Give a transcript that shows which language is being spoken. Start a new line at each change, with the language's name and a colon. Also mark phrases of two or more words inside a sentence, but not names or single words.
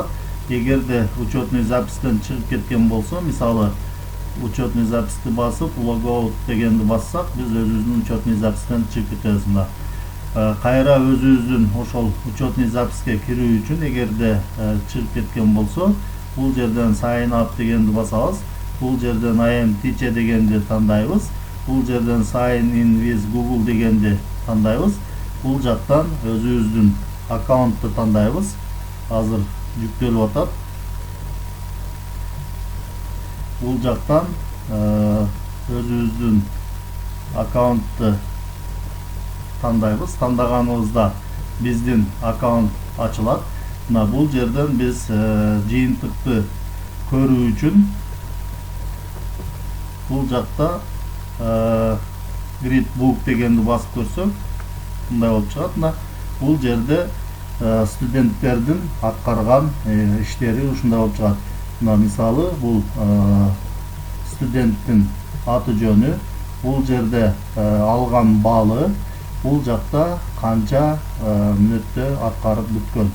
Kyrgyz: Эгерде
Russian: учетный запистен
Kyrgyz: чыгып кеткен болсо, мисалы
Russian: учетный записти
Kyrgyz: басып logout дегенди бассак, биз өзүбүздүн
Russian: учетный запистен
Kyrgyz: чыгып кетебиз. Кайра өзүбүздүн ошол
Russian: учетный записке
Kyrgyz: кирүү үчүн эгерде чыгып кеткен болсо, бул жерден
English: sign up
Kyrgyz: дегенди басабыз. Бул жерден
English: I am teacher
Kyrgyz: дегенди тандайбыз. Бул жерден
English: sign in with Google
Kyrgyz: дегенди тандайбыз. Бул жактан өзүбүздүн аккаунтту тандайбыз. Азыр жүктөлүп атат. Бул жактан өзүбүздүн аккаунтту тандайбыз. Тандаганыбызда биздин аккаунт ачылат. Бул жерден биз жыйынтыкты көрүү үчүн бул жакта
English: grid book
Kyrgyz: дегенди басып көрсөк, мындай болуп чыгат. Бул жерде студенттердин аткарган иштери ушундай болуп чыгат. Мисалы, бул студенттин аты жөнү, бул жерде алган балы, бул жакта канча мүнөттө аткарып бүткөн.